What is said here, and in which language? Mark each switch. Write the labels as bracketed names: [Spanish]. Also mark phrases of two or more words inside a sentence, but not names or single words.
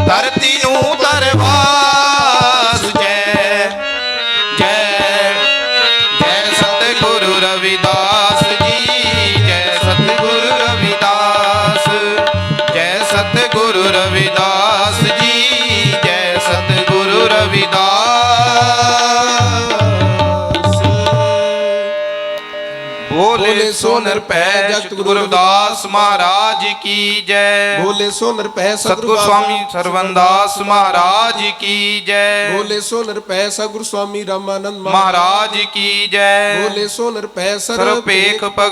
[Punjabi] ਧਰਤੀ ਨੂੰ ਦਰਬਾਰ ਜੈ ਜੈ ਜੈ ਸਤਿਗੁਰੂ ਰਵਿਦਾਸ ਜੀ ਜੈ ਸਤਿਗੁਰੂ ਰਵਿਦਾਸ ਜੈ ਸਤਿਗੁਰੂ ਰਵਿਦਾਸ ਜੀ ਜੈ ਸਤਿਗੁਰੂ [Hindi] ਰਵਿਦਾਸ बोले सो निरभै जगत गुरु रविदास महाराज की जय बोले सो निरभै सतगुरु स्वामी सरवनदास महाराज की जय बोले सो निरभै सतगुरु स्वामी रामानंद महाराज की जय बोले सो निरभै सर्वपेख